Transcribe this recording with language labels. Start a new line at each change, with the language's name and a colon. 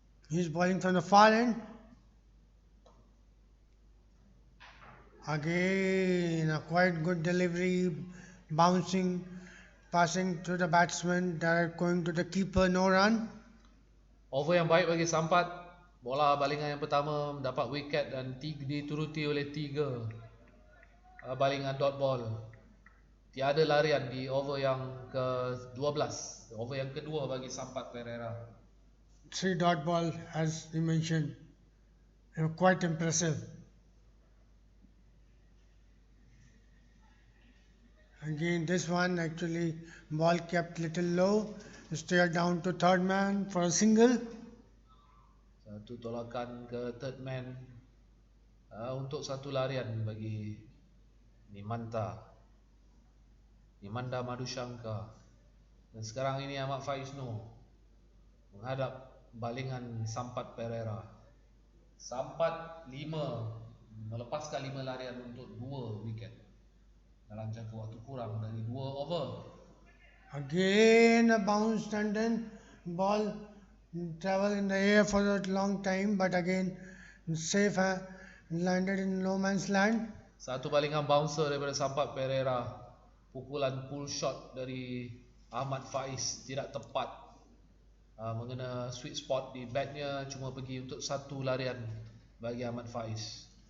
English: He's bowling from the far end. Again, a quite good delivery, bouncing, passing to the batsman, direct going to the keeper, no run.
Malay: Over yang baik bagi Sampath. Bola balingan yang pertama mendapat wiket dan dituruti oleh 3 balingan dot ball. Tiada larian di over yang ke-12. Over yang kedua bagi Sampath Pereira.
English: 3 dot ball, as you mentioned, quite impressive. Again, this one actually ball kept little low, steered down to third man for a single.
Malay: Satu tolakan ke third man untuk 1 larian bagi Nimanda Madushanka. Dan sekarang ini Ahmad Faiz Noor menghadap balingan Sampath Pereira. Sampath 5 melepaskan 5 larian untuk 2 wiket dalam jangka waktu kurang dari 2 over.
English: Again a bounce, and then ball travel in the air for a long time, but again safe, landed in no man's land.
Malay: Satu balingan bouncer daripada Sampath Pereira. Pukulan pull shot dari Ahmad Faiz tidak tepat, mengena sweet spot di batnya, cuma pergi untuk 1 larian bagi Ahmad Faiz.